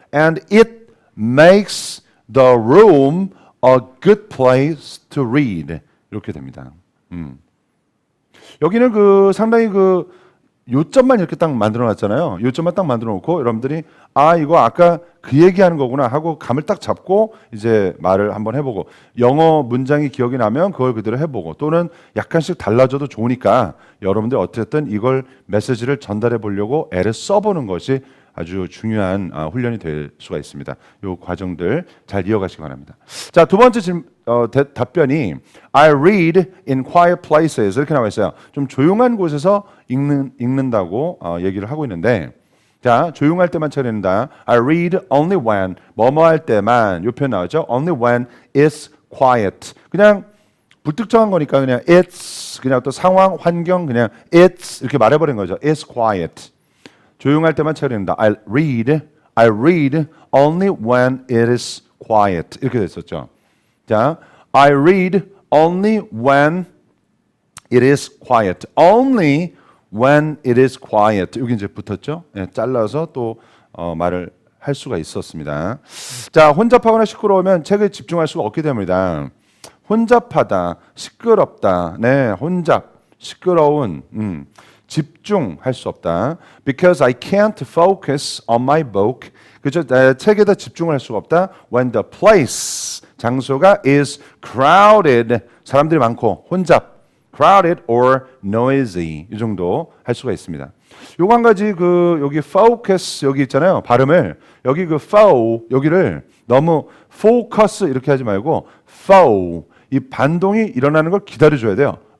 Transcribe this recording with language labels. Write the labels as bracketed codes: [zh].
[en] And it makes the room a good place to read. [ko] 이렇게 됩니다. 여기는 그 상당히 그 요점만 이렇게 딱 만들어 놨잖아요. 요점만 딱 만들어 놓고 여러분들이 이거 아까 그 얘기하는 거구나 하고 감을 딱 잡고 이제 말을 한번 해보고 영어 문장이 기억이 나면 그걸 그대로 해보고 또는 약간씩 달라져도 좋으니까 여러분들 어쨌든 이걸 메시지를 전달해 보려고 애를 써보는 것이 아주 중요한 훈련이 될 수가 있습니다. 이 과정들 잘 이어가시기 바랍니다. 자, 두 번째 답변이 [en] I read in quiet places [ko] 이렇게 나와 있어요. 좀 조용한 곳에서 읽는다고 얘기를 하고 있는데 자, 조용할 때만 찾는다. [en] I read only when [ko] 뭐뭐 할 때만 이 표현 나오죠. [en] Only when it's quiet. [ko] 그냥 불특정한 거니까 그냥 it's 그냥 또 상황 환경 그냥 it's 이렇게 말해버린 거죠. [en] It's quiet. [ko] 조용할 때만 찾는다. [en] I read only when it is quiet. [ko] 이렇게 됐었죠. 자, [en] I read only when it is quiet. Only when it is quiet. [ko] 여기 이제 붙었죠. 네, 잘라서 또 말을 할 수가 있었습니다. 자, 혼잡하거나 시끄러우면 책에 집중할 수가 없게 됩니다. 혼잡하다, 시끄럽다. 네, 혼잡, 시끄러운. 집중할 수 없다. [en] Because I can't focus on my book. [ko] 그죠? 책에다 집중을 할 수가 없다. [en] When the place [ko] 장소가 [en] is crowded [ko] 사람들이 많고 혼잡 [en] crowded or noisy [ko] 이 정도 할 수가 있습니다. 요거 한 가지 여기 focus 여기 있잖아요. 발음을 여기 여기를 너무 focus 이렇게 하지 말고 이 반동이 일어나는 걸 기다려줘야 돼요.